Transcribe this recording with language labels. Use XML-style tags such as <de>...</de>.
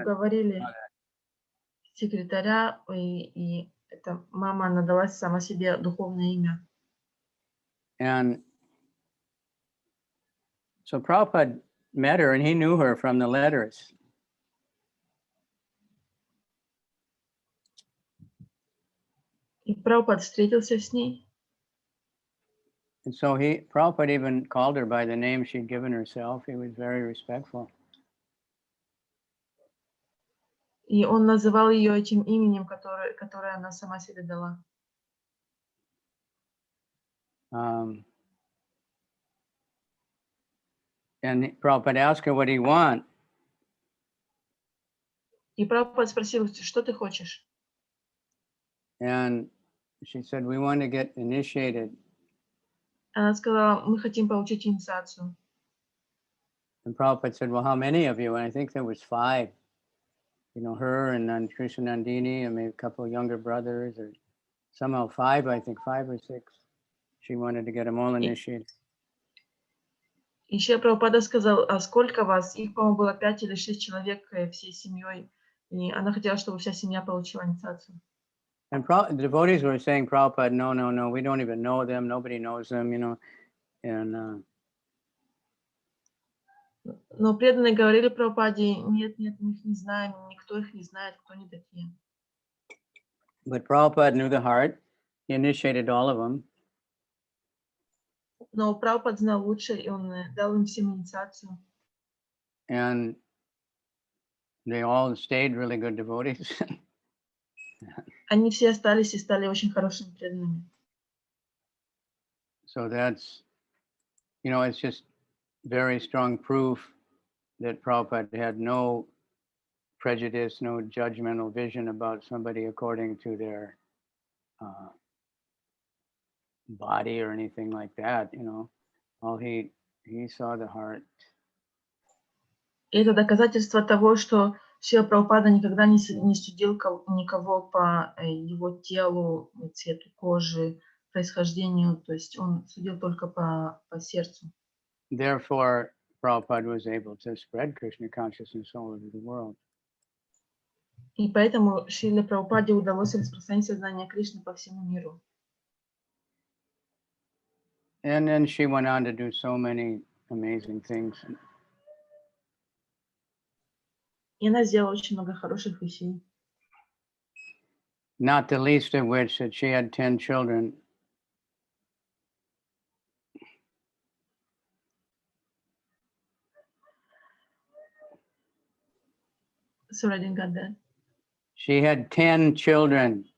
<ru>уговорили секретаря, и эта мама, она дала сама себе духовное имя.</ru> <en>And so Prabhupada met her, and he knew her from the letters.</en> <ru>И Прабхупад встретился с ней.</ru> <en>And so Prabhupada even called her by the name she'd given herself. He was very respectful.</en> <ru>И он называл ее этим именем, которое она сама себе дала.</ru> <en>And Prabhupada asked her what he want.</en> <ru>И Прабхупад спросил, что ты хочешь?</ru> <en>And she said, we want to get initiated.</en> <ru>Она сказала, мы хотим получить инициацию.</ru> <en>And Prabhupada said, well, how many of you? And I think there was 5. Her and then Krishnandini and maybe a couple of younger brothers, or somehow 5, I think 5 or 6. She wanted to get them all initiated.</en> <ru>Еще Прабхупада сказал, а сколько вас? Их, по-моему, было 5 или 6 человек всей семьей. И она хотела, чтобы вся семья получила инициацию.</ru> <en>And the devotees were saying, Prabhupada, no, we don't even know them. Nobody knows them, And</en> <ru>но преданные говорили Прабхупаде, нет, мы их не знаем, никто их не знает, кто они такие.</ru> <en>But Prabhupada knew the heart. He initiated all of them.</en> <ru>Но Прабхупад знал лучше, и он дал им всем инициацию.</ru> <en>And they all stayed really good devotees.</en> <ru>Они все остались и стали очень хорошими преданными.</ru> <en>So that's, it's just very strong proof that Prabhupada had no prejudice, no judgmental vision about somebody according to their body or anything like that, All he saw the heart.</en> <ru>И это доказательство того, что Шрила Прабхупада никогда не судил никого по его телу, цвету кожи, происхождению, то есть он судил только по сердцу.</ru> <en>Therefore, Prabhupada was able to spread Krishna consciousness all over the world.</en> <ru>И поэтому Шриле Прабхупаде удалось распространить сознание Кришны по всему миру.</ru> <en>And then she went on to do so many amazing things.</en> <ru>И она сделала очень много хороших вещей.</ru> <en>Not the least of which that she had 10 children. Sorry, I didn't get that. She had 10 children.</en>